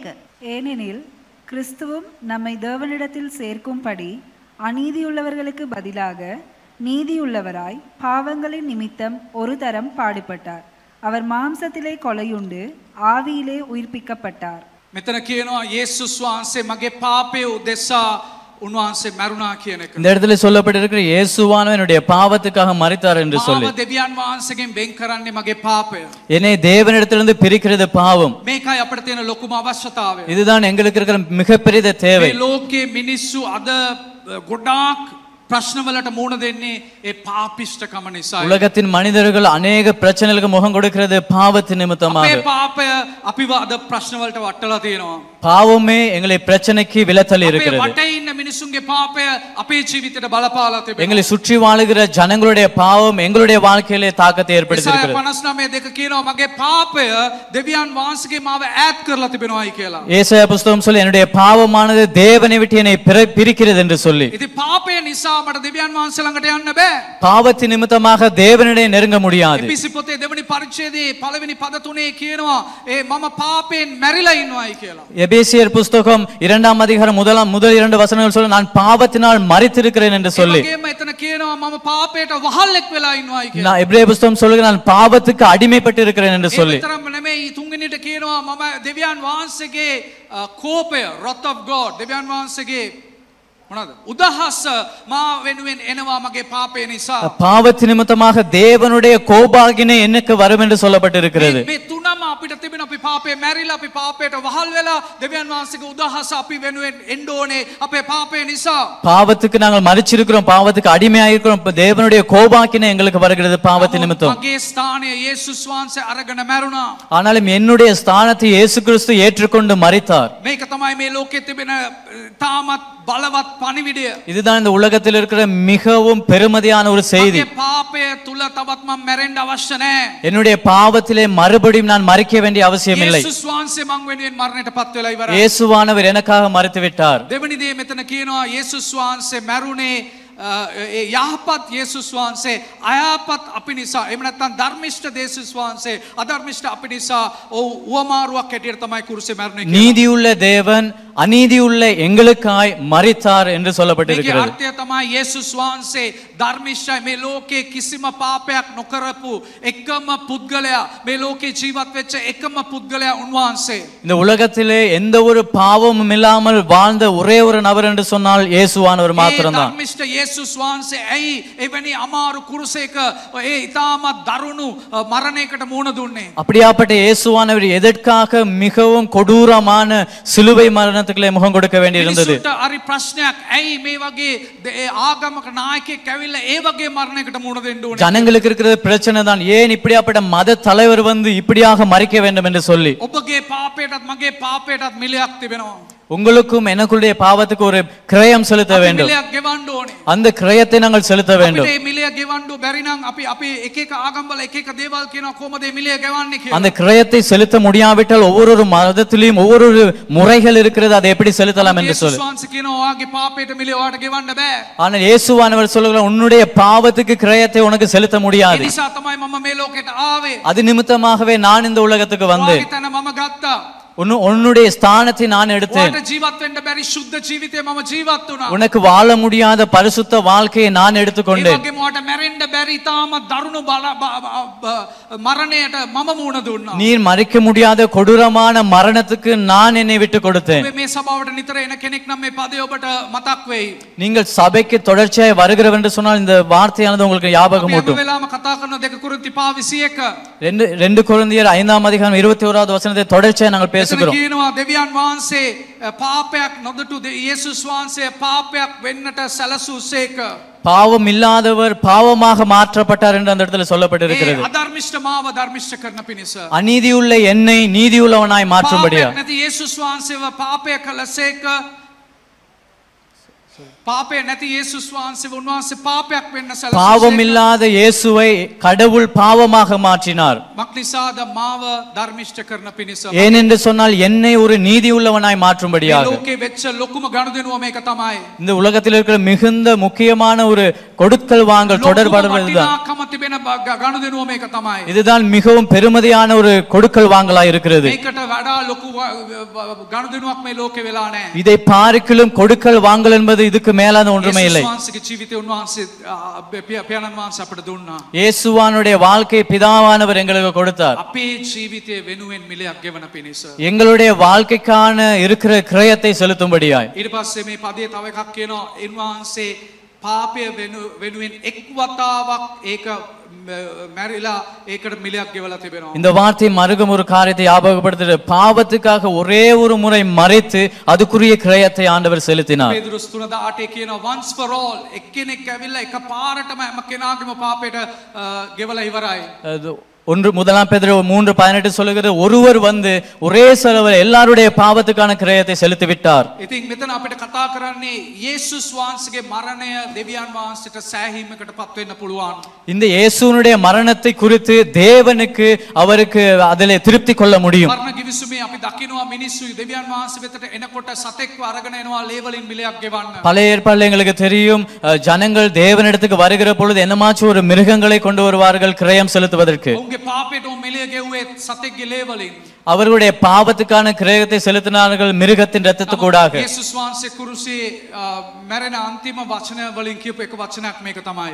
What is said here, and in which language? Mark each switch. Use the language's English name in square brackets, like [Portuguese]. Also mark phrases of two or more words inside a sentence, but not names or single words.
[Tamil] ஏனெனில் கிறிஸ்துவும் நம்மை தேவனிடத்தில் சேர்க்கும்படி அநீதியுள்ளவர்களுக்கு பதிலாக நீதியுள்ளவராய் பாவங்களின் நிமித்தம் ஒரு தரம் பாடுபட்டார். அவர் மாம்சத்திலே கொலையுண்டு ஆவியிலே உயிர்ப்பிக்கப்பட்டார். [Sinhala] මෙතන කියනවා යේසුස් වහන්සේ මගේ පාපය උදෙසා උන්වහන්සේ මරුණා කියන එක. [Tamil] இந்த இடத்துல சொல்லப்பட்டிருக்கிற இயேசுவானவர் என்னுடைய பாவத்துக்காக மரித்தார் என்று சொல்லி. [Sinhala] මාව දෙවියන් වහන්සේගෙන් වෙන් කරන්නේ මගේ පාපය. [Tamil] என்னை தேவனிடத்திலிருந்து பிரிக்கிறது பாவம். [Sinhala] මේකයි අපිට තියෙන ලොකුම අවශ්‍යතාවය. [Tamil] இதுதான் எங்களுக்கு இருக்கிற மிகப்பெரிய தேவை. [Sinhala] මේ ලෝකේ මිනිස්සු අද ගොඩාක් ප්‍රශ්නවලට මුහුණ දෙන්නේ ඒ පාපිෂ්ඨකම නිසා. [Tamil] உலகத்தின் மனிதர்கள் अनेक பிரச்சனைகளுக்கு முகம் கொடுக்கிறது பாவத்தின் நிமித்தமாக. [Sinhala] අපේ පාපය අපිව අද ප්‍රශ්නවලට වටලා තියෙනවා. [Tamil] பாவமே எங்களை பிரச்சனைக்கு விலத்தள்ளி [Sinhala] අපේ [Tamil] இருக்கிறது. [Sinhala] වටේ ඉන්න මිනිසුන්ගේ පාපය අපේ ජීවිතයට බලපාලා තිබෙනවා. [Tamil] எங்களை சுற்றி வாழுகிற ஜனங்களுடைய பாவம் எங்களுடைய வாழ்க்கையிலே தாக்கத்தை ஏற்படுத்தி இருக்கிறது. [Sinhala] 59:2 කියනවා මගේ පාපය දෙවියන් වහන්සේගේ මාව ඈත් කරලා තිබෙනවායි කියලා. [Tamil] ஏசாயா புத்தகம் சொல்லி என்னுடைய பாவமானது தேவனை விட்டு என்னை பிரிக்கிறது என்று சொல்லி. [Sinhala] ඉතින් පාපය නිසා මට දෙවියන් වහන්සේ ළඟට යන්න බෑ. [Tamil] பாவத்தின் நிமித்தமாக தேவனிடம் நெருங்க முடியாது. [Sinhala] එපිසි පොතේ දෙවනි පරිච්ඡේදයේ පළවෙනි පද තුනේ කියනවා ඒ මම පාපයෙන් මැරිලා ඉන්නවායි කියලා. [Tamil] எபேசியர் புத்தகம் 2ஆம் அதிகாரம் முதல் 2 வசனங்கள் சொல்ல நான் பாவத்தினால் மரித்திருக்கிறேன் என்று சொல்லி. [Sinhala] ඒකෙම එතන කියනවා මම පාපයට වහල්ෙක් වෙලා ඉන්නවායි කියලා. [Tamil] நான் எபிரேய புத்தகம் சொல்லுகிறது நான் பாவத்துக்கு அடிமைப்பட்டு இருக்கிறேன் என்று சொல்லி. [Sinhala] ඒ විතරම නෙමෙයි තුන්වෙනිට කියනවා මම දෙවියන් වහන්සේගේ කෝපය [English] wrath of God [Sinhala] දෙවියන් වහන්සේගේ මොනවාද උදහස මා වෙනුවෙන් එනවා මගේ පාපය නිසා. [Tamil] பாவத்தின் நிமித்தமாக தேவனுடைய கோபாகினை எனக்கு வரும் என்று சொல்லப்பட்டிருக்கிறது. [Sinhala] මේ තුනම අපිට තිබෙන අපි පාපේ මැරිලා අපි පාපයට වහල් වෙලා දෙවියන් වහන්සේගේ උදහස අපි වෙනුවෙන් එන්න ඕනේ අපේ පාපය නිසා. [Tamil] பாவத்துக்கு நாங்கள் மரிச்சிருக்கிறோம், பாவத்துக்கு அடிமையாக இருக்கிறோம். தேவனுடைய கோபாகினை எங்களுக்கு வருகிறது பாவத்தின் நிமித்தம். [Sinhala] මගේ ස්ථානය යේසුස් වහන්සේ අරගෙන මැරුණා. [Tamil] ஆனாலும் என்னுடைய ஸ்தானத்தை இயேசு கிறிஸ்து ஏற்றுக்கொண்டு மரித்தார். [Sinhala] මේක තමයි මේ ලෝකයේ තිබෙන තාමත් බලවත් පණිවිඩය. [Tamil] இதுதான் இந்த உலகத்தில் இருக்கிற மிகவும் பெருமதியான ஒரு செய்தி. [Sinhala] මගේ පාපය තුල තවත් මම මැරෙන්න අවශ්‍ය නැහැ. [Tamil] என்னுடைய பாவத்திலே மறுபடியும் நான் மரிக்க வேண்டிய அவசியம் இல்லை. [Sinhala] යේසුස් වහන්සේ මං වෙනුවෙන් මරණයට පත් වෙලා ඉවරයි. [Tamil] இயேசுவானவர் எனக்காக மரித்து விட்டார். [Sinhala] දෙවෙනි දේ මෙතන කියනවා යේසුස් වහන්සේ මැරුණේ යහපත් යේසුස් වහන්සේ අයහපත් අපි නිසා එහෙම නැත්නම් ධර්මිෂ්ඨ යේසුස් වහන්සේ අධර්මිෂ්ඨ අපි නිසා උවමාරුවක් හැටියට තමයි කුරුසේ මැරුණේ කියලා. [Tamil] நீதியுள்ள தேவன் අநீதியுள்ள எங்களுக்காய் மரித்தார் என்று சொல்லப்பட்டிருக்கிறது. [Sinhala] මේකේ අර්ථය තමයි යේසුස් වහන්සේ ධර්මිෂ්ඨයි මේ ලෝකේ කිසිම පාපයක් නොකරපු එකම පුද්ගලයා මේ ලෝකේ ජීවත් වෙච්ච එකම පුද්ගලයා උන්වහන්සේ. [Tamil] இந்த உலகத்திலே எந்த ஒரு பாவமும் இல்லாமல் வாழ்ந்த ஒரே ஒரு நபர் என்று சொன்னால் இயேசுவானவர் மாத்திரம்தான். [Sinhala] ධර්මිෂ්ඨ යේසුස් වහන්සේ ඇයි එවැනි අමාරු කුරුසයක ඒ ඊටමත් දරුණු මරණයකට මුහුණ දුන්නේ? [Tamil] அப்படியாப்பட்ட இயேசுவானவர் எதற்காக மிகவும் கொடூரமான சிலுவை மரணத்துக்கு முகம் கொடுக்க வேண்டியிருந்தது? [Sinhala] හරි ප්‍රශ්නයක් ඇයි මේ වගේ ආගමක නායකයෙක් ඇවිල්ලා ඒ වගේ මරණයකට මුහුණ දෙන්න ඕනේ? [Tamil] ஜனங்களுக்கு இருக்கிற பிரச்சனை தான் ஏன் இப்படியாப்பட்ட மத தலைவர் வந்து இப்படியாக மரிக்க வேண்டும் என்று சொல்லி. [Sinhala] ඔබගේ පාපයටත් මගේ පාපයටත් මිලයක් තිබෙනවා. [Tamil] உங்களுக்கும் எனக்குடைய பாவத்துக்கு ஒரு கிரயம் செலுத்த வேண்டும். [Sinhala] මිලයක් ගෙවන්න ඕනේ. [Tamil] அந்த கிரயத்தை நாங்கள் செலுத்த வேண்டும். [Sinhala] අපිට මේ මිලය ගෙවන්න බැරි නම් අපි එක එක ආගම්වල එක එක දේවල් කියනවා කොහොමද මේ මිලය ගෙවන්නේ කියලා. [Tamil] அந்த கிரயத்தை செலுத்த முடியாவிட்டால் ஒவ்வொரு மதத்திலும் ஒவ்வொரு முறைகள் இருக்கிறது, அதை எப்படி செலுத்தலாம் என்று சொல்லி. [Sinhala] යේසුස් වහන්සේ කියනවා ඔයාගේ පාපයට මිලය ඔයාට ගෙවන්න බෑ. [Tamil] ஆனால் இயேசுவானவர் சொல்லுகிறார் உன்னுடைய பாவத்துக்கு கிரயத்தை உனக்கு செலுத்த முடியாது. [Sinhala] ඒ නිසා තමයි මම මේ ලෝකෙට ආවේ. [Tamil] அது நிமித்தமாகவே நான் இந்த உலகத்துக்கு வந்தேன். [Sinhala] ඔයාගේ තැන මම ගත්තා. [Tamil] உன்னுடைய ஸ்தானத்தை நான் எடுத்தேன். [Sinhala] ඔයාට ජීවත් වෙන්න බැරි සුද්ධ ජීවිතේ මම ජීවත් වුණා. [Tamil] உனக்கு வாழ முடியாத பரிசுத்த வாழ்க்கையை நான் [Sinhala] ඒ [Tamil] எடுத்துக்கொண்டேன். [Sinhala] වගේම ඔයාට මැරෙන්න බැරි තාම දරුණු මරණයට මම මුහුණ දුන්නා. [Tamil] நீர் மறிக்க முடியாத கொடூரமான மரணத்துக்கு நான் என்னை விட்டு கொடுத்தேன். [Sinhala] මේ සභාවට නිතර එන කෙනෙක් නම් මේ පදේ ඔබට මතක් වෙයි. [Tamil] நீங்கள் சபைக்கு தொடர்ச்சியாய் வருகிறவர் என்று சொன்னால் இந்த வார்த்தையானது உங்களுக்கு ஞாபகம் [Sinhala] අපි [Tamil] ஊட்டும். [Sinhala] වෙලාවම කතා කරන 2 කොරින්ති 5:21 [Tamil] 2 கொரிந்தியர் 5:21 வசனத்தை தொடர்ச்சியாக நாங்கள் பேசுகிறோம். [Sinhala] කියනවා දෙවියන් වහන්සේ පාපයක් නොදොටු යේසුස් වහන්සේ පාපයක් වෙන්නට සැලසුසේක. [Tamil] பாவம் இல்லாதவர் பாவமாக மாற்றப்பட்டார் என்று அந்த இடத்துல சொல்லப்பட்டிருக்கிறது. [Sinhala] අධර්මිෂ්ඨ මාව ධර්මිෂ්ඨ කරන පිණිස. [Tamil] அநீதியுள்ள என்னை நீதியுள்ளவனாய் மாற்றும்படியா. [Sinhala] පාපයක් නැති යේසුස් වහන්සේව පාපය කළසේක. පාපය නැති යේසුස් වහන්සේව උන්වහන්සේ පාපයක් වෙන්න සැලසුසේක. [Tamil] பாவம் இல்லாத இயேசுவை கடவுள் பாவமாக மாற்றினார். [Sinhala] මක්නිසාද මාව ධර්මිෂ්ඨ කරන පිණිස. [Tamil] ஏனென்று சொன்னால் என்னை ஒரு நீதியுள்ளவனாய் மாற்றும்படியாக. [Sinhala] ලෝකේ වෙච්ච ලොකුම ගනුදෙනුව මේක තමයි. [Tamil] இந்த உலகத்தில் இருக்கிற மிகுந்த முக்கியமான ஒரு கொடுக்கல் வாங்கல் தொடர்படுவதுதான். [Sinhala] වටිනාකම තිබෙන ගනුදෙනුව මේක තමයි. [Tamil] இதுதான் மிகவும் பெருமதியான ஒரு கொடுக்கல் வாங்கலாய் இருக்கிறது. [Sinhala] මේකට වඩා ලොකු ගනුදෙනුවක් මේ ලෝකේ වෙලා නැහැ. [Tamil] இதை பார்க்கிலும் கொடுக்கல் வாங்கல் என்பது இதுக்கு மேலான ஒன்றுமே இல்லை. [Sinhala] යේසුස් වහන්සේගේ ජීවිතය උන්වහන්සේ පියාණන් වහන්සේ අපට දුන්නා. [Tamil] இயேசுவானுடைய வாழ்க்கை பிதாவானவர் எங்களுக்கு கொடுத்தார். [Sinhala] අපේ ජීවිතය වෙනුවෙන් මිලයක් ගෙවන පිණිස. [Tamil] எங்களுடைய வாழ்க்கைக்கான இருக்கிற கிரயத்தை செலுத்தும்படியாய். [Sinhala] ඊට පස්සේ මේ පදේ තව එකක් කියනවා උන්වහන්සේ පාපය වෙනුවෙන් එක් වතාවක් ඒක මැරිලා ඒකට මිලයක් ගෙවලා තිබෙනවා. [Tamil] இந்த வார்த்தை மறுகும் ஒரு காரியத்தை ஞாபகப்படுத்துது. பாவத்துக்காக ஒரே ஒரு முறை மறித்து அதுக்குரிய கிரயத்தை ஆண்டவர் செலுத்தினார். [Sinhala] පේදුරුස් 3:8 කියනවා [English] once for all [Sinhala] එක්කෙනෙක් ඇවිල්ලා එක පාරටම හැම කෙනාගේම පාපයට ගෙවලා ඉවරයි. [Tamil] முதலாம் பேதுரு 3:18 சொல்லுகிறது ஒருவர் வந்து ஒரே செலவில் எல்லாருடைய பாவத்துக்கான கிரயத்தை செலுத்தி விட்டார். [Sinhala] ඉතින් මෙතන අපිට කතා කරන්නේ යේසුස් වහන්සේගේ මරණය දෙවියන් වහන්සේට සෑහීමකට පත් වෙන්න පුළුවන්. [Tamil] இந்த இயேசுனுடைய மரணத்தை குறித்து தேவனுக்கு அவருக்கு அதிலே திருப்தி கொள்ள முடியும். [Sinhala] මරණ කිවිසුමේ අපි දකිනවා මිනිස්සු දෙවියන් වහන්සේ වෙතට එනකොට සතෙක්ව අරගෙන එනවා ලේවලින් මිලයක් ගෙවන්න. [Tamil] பழைய ஏற்பாடுல எங்களுக்கு தெரியும் ஜனங்கள் தேவனிடத்துக்கு வருகிற பொழுது என்னமாச்சும் ஒரு மிருகங்களை கொண்டு வருவார்கள் கிரயம் செலுத்துவதற்கு. [Sinhala] පාපයට මිලය ගෙව්වේ සතෙක්ගේ ලේවලින්. [Tamil] அவர்களுடைய பாவத்துக்கான கிரயத்தை செலுத்தினார்கள் மிருகத்தின் இரத்தத்துக்கூடாக. [Sinhala] යේසුස් වහන්සේ කුරුසියේ මැරෙන අන්තිම වචන වලින් කියපු එක වචනයක් මේක තමයි.